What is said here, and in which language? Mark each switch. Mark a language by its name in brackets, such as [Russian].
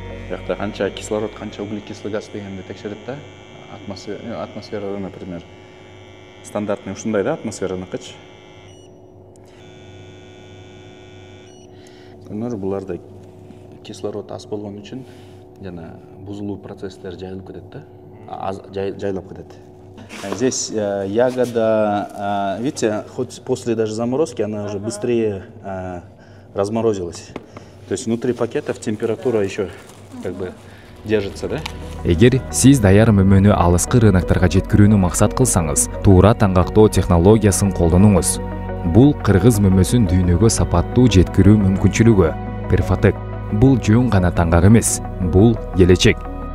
[Kyrgyz] Бuyakta канча кислород, канча углекислый газ дегенди текшерет да. Атмосферада, например, стандартный ушундай да атмосфераныкычы. Буларда кислород аз болгон үчүн жана бузулуу процесстер жайылып кетет да. Жайлап кетет. [Russian] Здесь ягода, видите, хоть после даже заморозки она уже быстрее разморозилась. То есть внутри пакетов температура еще как бы держится, да? [Kyrgyz] Эгер сиз даяр мөмөнү алыскы рыноктарга жеткирүүнү максат кылсаңыз, туура таңгактоо технологиясын колдонуңуз. Бул кыргыз мөмөсүн дүйнөгө сапаттуу жеткирүү мүмкүнчүлүгү. Перфотек бул жөн гана таңгак эмес, бул келечек.